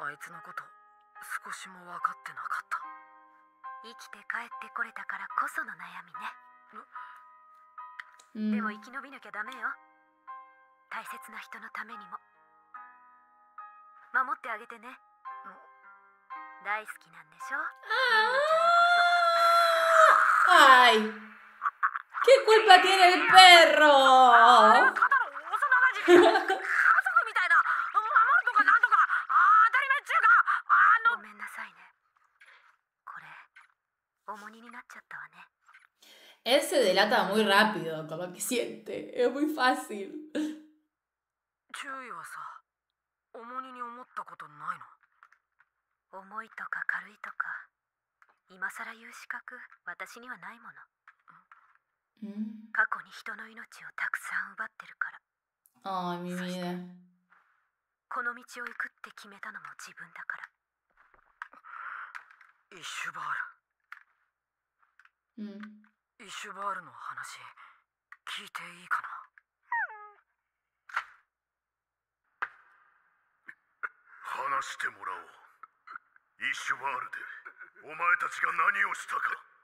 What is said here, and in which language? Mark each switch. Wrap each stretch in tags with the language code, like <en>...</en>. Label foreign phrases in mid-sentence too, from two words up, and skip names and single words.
<ja>あいつのこと少しも分かってなかった。生きて帰ってこれたからこその悩みね。 Mm. でも生き延びなきゃダメよ。大切な人のためにも。守ってあげてね。大好きなんでしょ？ ¡Ay!</ja> <es>¿Qué culpa tiene el perro?</es> <ja>ただの幼馴染み。家族みたいな。守るとかなんとか当たり前っちゅうか。ごめんなさいね。これ重荷になっちゃったわね。</ja> <es>Él se delata muy rápido con lo que siente. Es muy fácil.</es> <ja>注意はさ、重荷に思ったことないの？重いとか軽いとか今さら言う資格私にはないもの。 Mm. 過去に人の命をたくさん奪ってるから。</ja> <es>Ay, mi vida.</es> <ja>この道を行くって決めたのも自分だから。イシュバー Mm. ル。イシュバールの話聞いていいかな？話してもらおうイシュバールでお前たちが何をしたか。</ja>